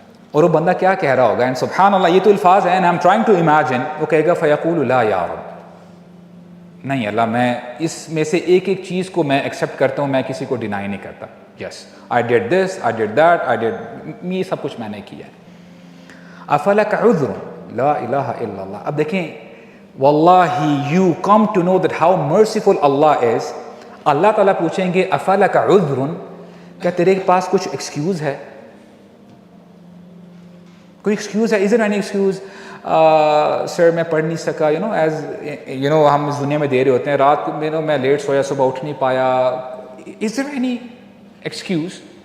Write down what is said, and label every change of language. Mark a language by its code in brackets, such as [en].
[ur] اور وہ بندہ کیا کہہ رہا ہوگا, اینڈ سبحان اللہ, یہ تو الفاظ ہیں, [en] I'm trying to imagine, [ur] وہ کہے گا [ar] فیقول لا یا رب, [ur] نہیں اللہ, میں اس میں سے ایک ایک چیز کو میں ایکسیپٹ کرتا ہوں, میں کسی کو ڈینائی نہیں کرتا. [en] yes, I did this, I did that, [ur] یہ سب کچھ میں نے کیا. [ar] افلک عذر, لا الہ الا اللہ. [ur] اب دیکھیں, [en] واللہ you come to know that how merciful Allah is. [ur] اللہ تعالیٰ پوچھیں گے [ar] افلک عذر, [ur] کیا تیرے پاس کچھ ایکسکیوز ہے, کوئی ایکسکیوز ہے, [en] is there any excuse, [ur] سر میں پڑھ نہیں سکا, ایز ہم اس دنیا میں دے رہے ہوتے ہیں, رات کو میں لیٹ سویا, صبح اٹھ نہیں پایا, از دیر اینی ایکسکیوز.